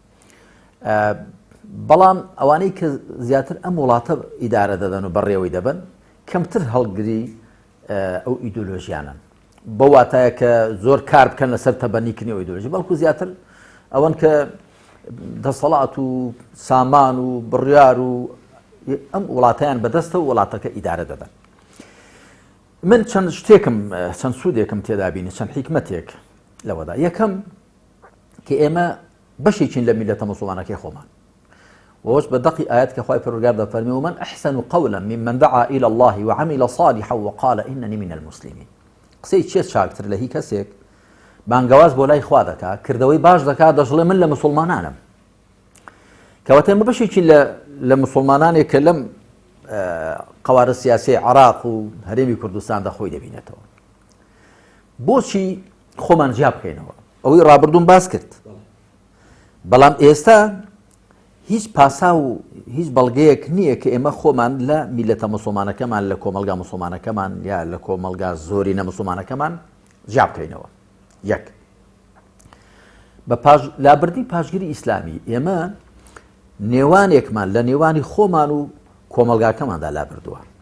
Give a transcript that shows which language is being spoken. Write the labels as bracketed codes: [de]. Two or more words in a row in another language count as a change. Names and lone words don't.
[ckb] بەڵام ئەوانەی کە زیاتر ئەم وڵاتە ئیدارە دەدەن و بەڕێوەی دەبن کەمتر هەڵگری ئەو ئیدۆلۆژیانن بە واتایە کە زۆر کار بکەن لەسەر تەبەنیکردنی ئەو ئیدۆلۆژی بەڵکو زیاتر ئەوەن کە دەسەڵات و سامان و بڕیار و ئەم وڵاتیان بەدەستە و وڵاتەکە ئیدارە دەدەن من چەند شتێکم چەند سوودێکم تێدا بینی چەند حیکمەتێک لەوەدا یەکەم کە ئێمە بەشێکین لە میلەتە موسڵمانەکەی خۆمان وەش بە دەقی ئاەت کە خوای پەروەردگار دەفەرمێ ومن [ar] ئەحسن قولا ممن دعا إلى الله وعمل صالحا وقال إنني من المسلمين [ckb] قسەی چێت چاکتر لە هی کەسێک بانگەواز بۆ لای خوا دەکات کردەوەی باش دەکات دەژڵێ من لە موسڵمانانم کەواتە ئێمە بەشێکی لە موسڵمانانێک کە لەم قەوارە سیاسی عێراق و هەرێمی کوردستاندا خۆی دەبینێتەوە بۆچی خۆمان جیا بکەینەوە ئەوەی ڕابردوون باس کرد بەڵام ئێستا هیچ پاسا و هیچ بەڵگەیەک نییە کە ئێمە خۆمان لە میلەتە موسڵمانەکەمان لە کۆمەلگا موسڵمانەکەمان یا لە کۆمەلگا زۆرینە موسڵمانەکەمان جیا بکەینەوە یەک بە لابردنی پاشگیری ئیسلامی ئێمە نێوانێکمان لە نێوانی خۆمان و کۆمەلگاکەماندا لابردووە